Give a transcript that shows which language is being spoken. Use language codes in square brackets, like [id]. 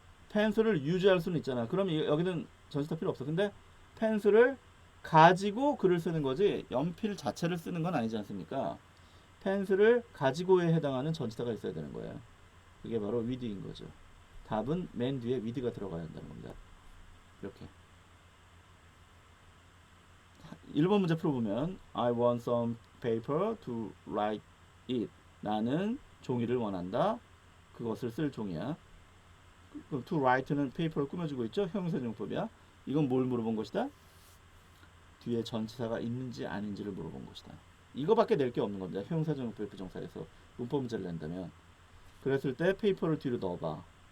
[ko] 펜슬을 유지할 수는 있잖아. 그럼 여기는 전치사 필요 없어. 근데 펜슬을 가지고 글을 쓰는 거지 연필 자체를 쓰는 건 아니지 않습니까? 펜슬을 가지고에 해당하는 전치사가 있어야 되는 거예요. 그게 바로 with인 거죠. 답은 맨 뒤에 with가 들어가야 한다는 겁니다. 이렇게 1번 문제 풀어보면 [en] I want some paper to write it. [ko] 나는 종이를 원한다. 그것을 쓸 종이야. 그럼 to write는 paper를 꾸며주고 있죠. 형용사적 용법이야. 이건 뭘 물어본 것이다? 뒤에 전치사가 있는지 아닌지를 물어본 것이다. 이거밖에 낼 게 없는 겁니다. 형용사적 용법의 부정사에서 문법 문제를 낸다면. 그랬을 때 paper를 뒤로 넣어봐.